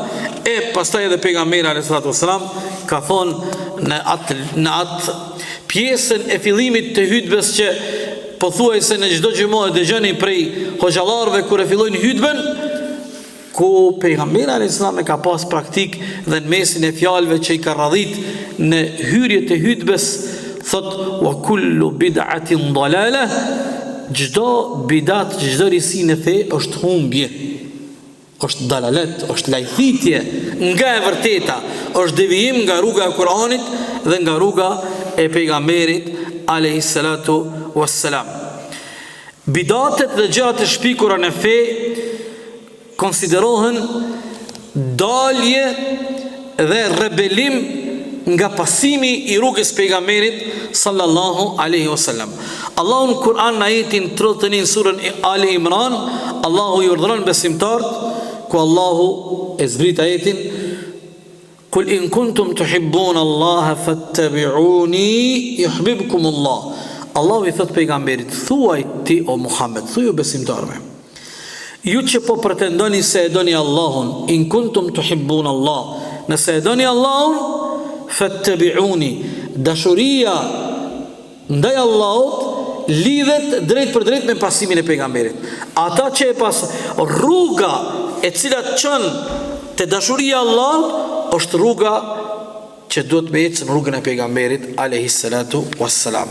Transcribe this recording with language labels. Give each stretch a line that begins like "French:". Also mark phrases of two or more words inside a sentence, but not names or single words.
Albanian: E pastaj edhe pejgamberi
Arabic: عليه الصلاة والسلام
Albanian: ka thonë në atë pjesën e fillimit të hutbes që pothuajse në çdo xhumë e dëgjoni prej hoxhallarëve kur e fillojnë hutben, ku pejgamberi
Arabic: عليه السلام
Albanian: e ka pas praktik dhe në mesin e fjalëve që i ka radhit në hyrjet e hutbes, thot
Arabic: وكل بدعة ضلالة,
Albanian: çdo bidat, çdo risi në fe është humbje, është dalalet, është lajthitje nga e vërteta, është devijim nga rruga e Kuranit dhe nga rruga e pejgamberit
Arabic: عليه الصلاة والسلام.
Albanian: Bidatet dhe gjërat e shpikura në fe konsiderohen dalje dhe rebelim nga pasimi i rrugës pejgamberit
Arabic: صلى الله عليه وسلم.
Albanian: Allahu në Kur'an në ajetin 31 surën Ali Imran, Allahu i urdhëron besimtarët, ku Allahu e zbrit ajetin,
Arabic: قل إن كنتم تحبون الله فاتبعوني يحببكم الله.
Albanian: Allahu i thot pejgamberit, thuaj ti o Muhammed, thuaj o besimtarëve, ju që po pretendoni se e doni Allahun,
Arabic: إن كنتم تحبون الله,
Albanian: nëse e doni Allahun, fattabi'uni, dashuria ndaj Allahut lidhet drejt për drejt me pasimin e pejgamberit. Ata që e pas rruga e cilat çon te dashuria e Allahut është rruga që duhet me ecë në rrugën e pejgamberit
Arabic: عليه الصلاة والسلام.